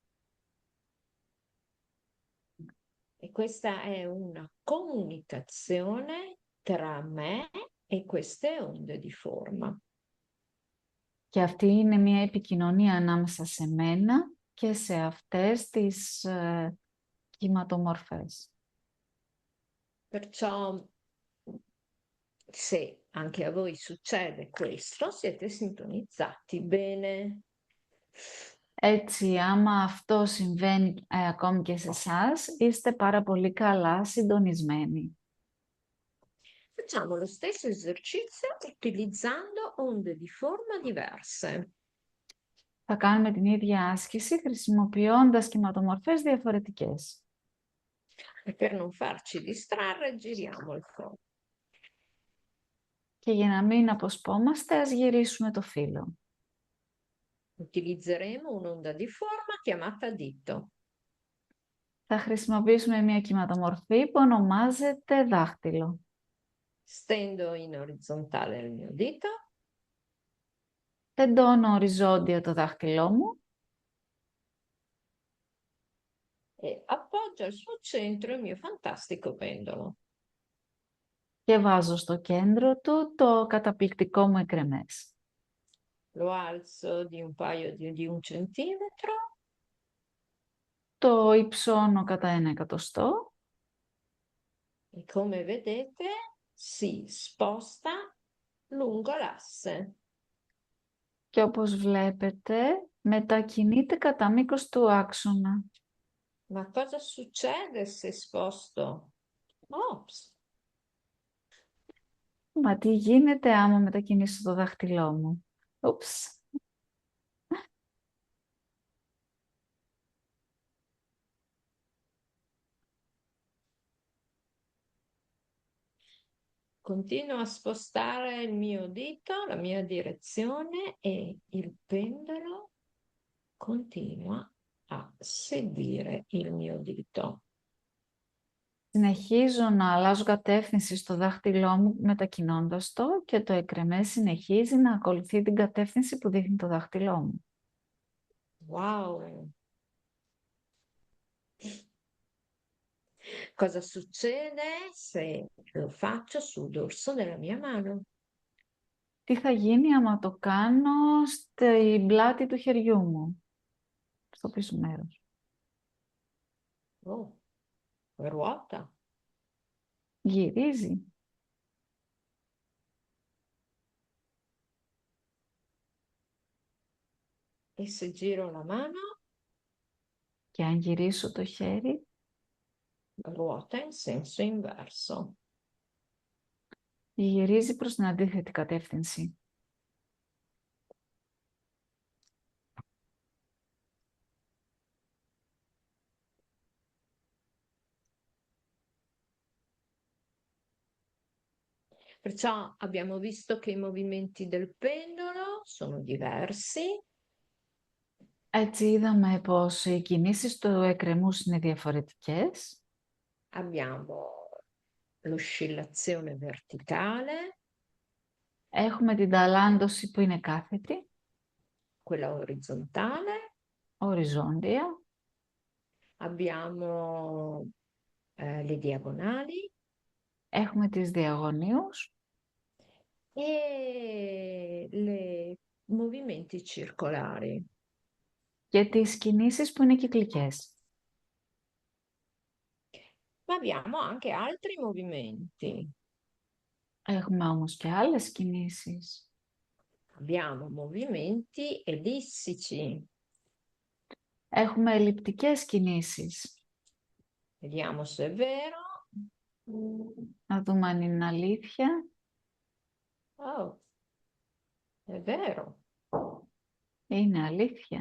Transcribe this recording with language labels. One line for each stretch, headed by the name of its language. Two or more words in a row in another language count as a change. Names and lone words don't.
Italian: E questa è una comunicazione tra me e queste onde di forma.
Greek: Και αυτή είναι μια επικοινωνία ανάμεσα σε μένα και σε αυτές τις κυματομορφές.
Italian: Perciò, se anche a voi succede questo, siete sintonizzati bene.
Greek: Έτσι, άμα αυτό συμβαίνει ακόμη και σε εσάς, είστε πάρα πολύ καλά συντονισμένοι.
Italian: Facciamo lo stesso esercizio utilizzando onde di forma diverse.
Greek: Θα κάνουμε την ίδια άσκηση χρησιμοποιώντας κυματομορφές διαφορετικές.
Italian: E per non farci distrarre, giriamo il corpo.
Greek: Και για να μην αποσπόμαστε, ας γυρίσουμε το φύλλο.
Italian: Utilizzeremo un'onda di forma chiamata dito.
Greek: Θα χρησιμοποιήσουμε μια κυματομορφή που ονομάζεται δάχτυλο.
Italian: Stendo in orizzontale il mio dito.
Greek: Τεντώνω οριζόντια το δάχτυλό μου
Italian: E appoggio al suo centro il mio fantastico pendolo.
Greek: και βάζω στο κέντρο του το καταπληκτικό μου εκρεμές.
Italian: Lo alzo di un paio di un centimetro
Greek: Το υψώνω κατά 1 εκατοστό
Italian: e come vedete si sposta lungo l'asse.
Greek: και όπως βλέπετε μετακινείται κατά μήκος του άξονα.
Italian: Ma cosa succede se sposto? Ops,
Greek: Μα τι γίνεται άμα μετακινήσω το δάχτυλό μου. Ούψ.
Italian: continuo a spostare il mio dito, la mia direzione e il pendolo continua a seguire il mio dito.
Greek: Συνεχίζω να αλλάζω κατεύθυνση στο δάχτυλό μου μετακινώντας το και το εκρεμές συνεχίζει να ακολουθεί την κατεύθυνση που δείχνει το δάχτυλό μου. Wow!
Italian: Cosa succede se lo faccio sul dorso della mia mano?
Greek: Τι θα γίνει άμα το κάνω στην πλάτη του χεριού μου, στο πίσω μέρος.
Italian: Oh, ruota.
Greek: Γυρίζει.
Italian: E se giro la mano,
Greek: Και αν γυρίσω το χέρι,
Italian: ruota in senso inverso.
Greek: γυρίζει προς την αντίθετη κατεύθυνση.
Italian: Perciò abbiamo visto che i movimenti del pendolo sono diversi.
Greek: Έτσι είδαμε πως οι κινήσεις του εκρεμούς είναι διαφορετικές.
Italian: Abbiamo l'oscillazione verticale,
Greek: Έχουμε την ταλάντωση που είναι κάθετη,
Italian: quella orizzontale,
Greek: οριζόντια.
Italian: abbiamo le diagonali
Greek: Έχουμε τις διαγωνίους
Italian: e le movimenti circolari.
Greek: και τις κινήσεις που είναι κυκλικές.
Italian: Ma abbiamo anche altri movimenti.
Greek: Έχουμε όμως και άλλες κινήσεις.
Italian: Abbiamo movimenti ellissici.
Greek: Έχουμε ελλειπτικές κινήσεις.
Italian: Vediamo se è vero.
Greek: Να δούμε αν είναι αλήθεια.
Italian: Oh, è vero.
Greek: Είναι αλήθεια.